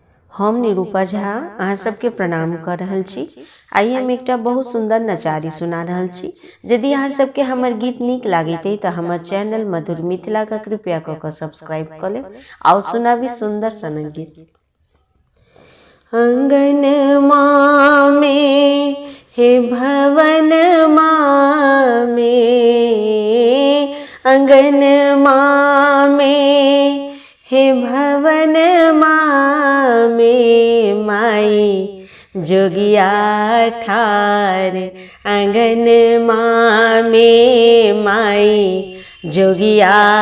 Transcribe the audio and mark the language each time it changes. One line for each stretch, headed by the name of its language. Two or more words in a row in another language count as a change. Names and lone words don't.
Maithili: हम निरूपा झा अहाँ सबके प्रणाम कर रहल छी। आइ हम एकटा बहुत सुंदर नचारी सुना रहल छी। यदि अहाँ सबके हमर गीत नीक लागैत अइ तऽ हमर चैनल मधुर मिथिला के कृपया कऽ कऽ सब्सक्राइब कऽ लेब। आओ सुनाबी सुंदर सनक गीत। अंगन माँ में हे भवन माँ में, अंगन माँ में हे भवन माँ में, माई जोगिया ठार अंगन माँ में, माई जोगिया